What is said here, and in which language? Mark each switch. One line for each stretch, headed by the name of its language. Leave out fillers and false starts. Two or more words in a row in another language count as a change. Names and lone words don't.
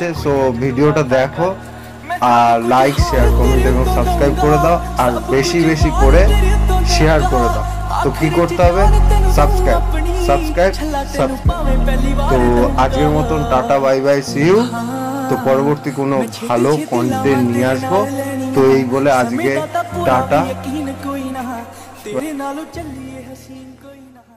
Bangla: সো ভিডিওটা দেখো, আর লাইক, শেয়ার, কমেন্ট এবং সাবস্ক্রাইব করে দাও, আর বেশি বেশি করে শেয়ার করে দাও। তো কি করতে হবে, সাবস্ক্রাইব। তো আজকের মতন টাটা,
English: bye bye, see you.
Bangla: তো পরবর্তী কোনো ভালো কন্টেন্ট নিয়ে আসবো। তো এই বলে আজকে টাটা।
Punjabi: ਯਕੀਨ ਕੋਈ ਨਾ ਤੇਰੇ ਨਾਲੋਂ ਚਲਿਏ ਹਸੀਨ ਕੋਈ